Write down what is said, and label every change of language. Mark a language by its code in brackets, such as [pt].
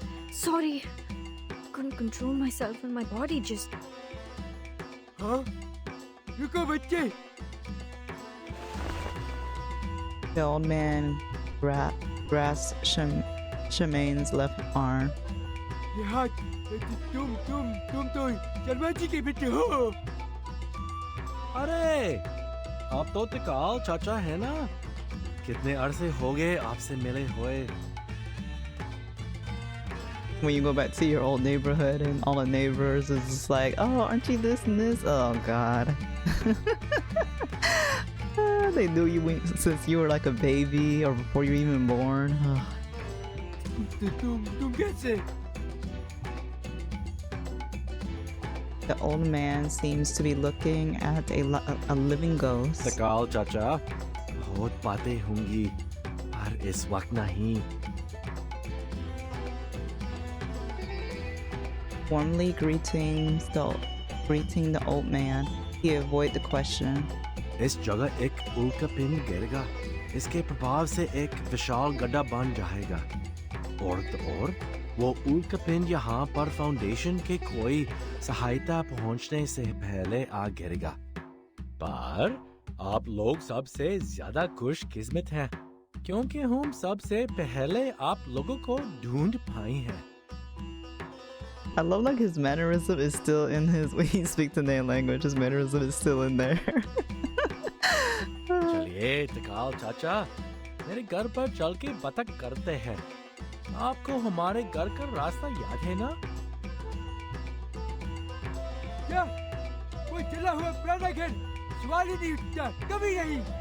[en] Sorry. Couldn't control myself and my body just... [hi] हाँ रुको बच्चे [en] The old man grasps Shemane's left arm. [hi] ये हाथ तुम तो शर्मा जी के बेटे हो अरे आप तो तिकाल चाचा है ना कितने अरसे हो गए आपसे मिले हुए [en] when you go back to your old neighborhood and all the neighbors is just like, oh, aren't you this and this? Oh god. They knew you since you were like a baby or before you were even born. [hi] तुम कैसे? [en] The old man seems to be looking at a living ghost. [hi] तकाल चाचा, बहुत बातें होंगी, पर इस वक्त नहीं. [en] Warmly greeting the old man, he avoid the question. [hi] इस जगह एक उल्का पिंड गिरेगा. इसके प्रभाव से एक विशाल गड्ढा बन जाएगा. और वो उल्का पिंड यहाँ पर फाउंडेशन के कोई सहायता पहुँचने से पहले आ गिरेगा. पर आप लोग सबसे ज्यादा खुशकिस्मत हैं, क्योंकि हम सबसे पहले आप लोगों को ढूंढ पाए हैं. [en] I love like his mannerism is still in his when he speaks the native language. His mannerism is still in there. [hi] चलिए तकाल चाचा, मेरे घर पर चल के बतख करते हैं. आपको हमारे घर का रास्ता याद है ना? क्या? वो चला हुआ पुराना घर सवाल ही नहीं उठता, कभी नहीं.